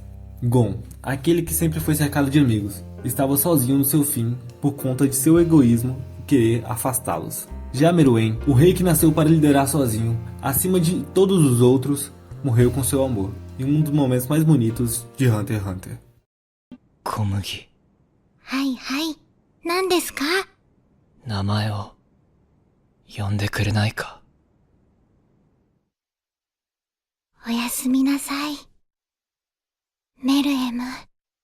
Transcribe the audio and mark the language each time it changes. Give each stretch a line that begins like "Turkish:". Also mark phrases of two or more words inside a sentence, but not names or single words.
Portuguese: Gon, aquele que sempre foi cercado de amigos, estava sozinho no seu fim por conta de seu egoísmo e querer afastá-los. Já Meruem, o rei que nasceu para liderar sozinho, acima de todos os outros, morreu com seu amor, em um dos momentos mais bonitos de Hunter x Hunter. Komugi.
Japanese: はいはい。何ですか？名前を呼んでくれないか。おやすみなさい。メルエム。